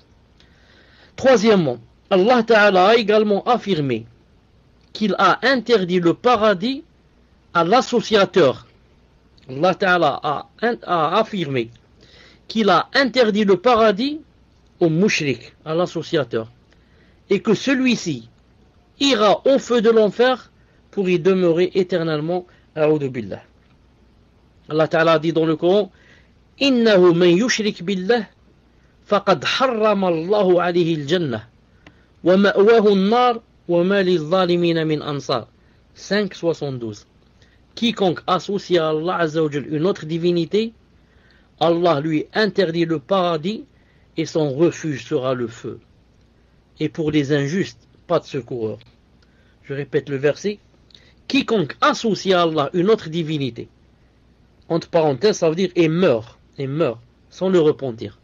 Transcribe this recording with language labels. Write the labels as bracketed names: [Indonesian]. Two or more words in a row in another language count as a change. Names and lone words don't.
[French] Troisièmement, Allah Ta'ala a également affirmé qu'il a interdit le paradis à l'associateur. Allah Ta'ala a affirmé qu'il a interdit le paradis au mushrik, à l'associateur, et que celui-ci ira au feu de l'enfer pour y demeurer éternellement, [Arabic] أعوذ بالله. [French] Allah Ta'ala dit dans le Coran, [Arabic] إنه من يشرك بالله فقد حرم الله عليه الجنة ومأواه النار وما للظالمين من أنصار. [French] 5:72. Quiconque associe à Allah [Arabic] عز وجل [French] une autre divinité, Allah lui interdit le paradis et son refuge sera le feu. Et pour les injustes, pas de secoureur. Je répète le verset. Quiconque associe à Allah une autre divinité, entre parenthèses, ça veut dire et meurt, sans le repentir.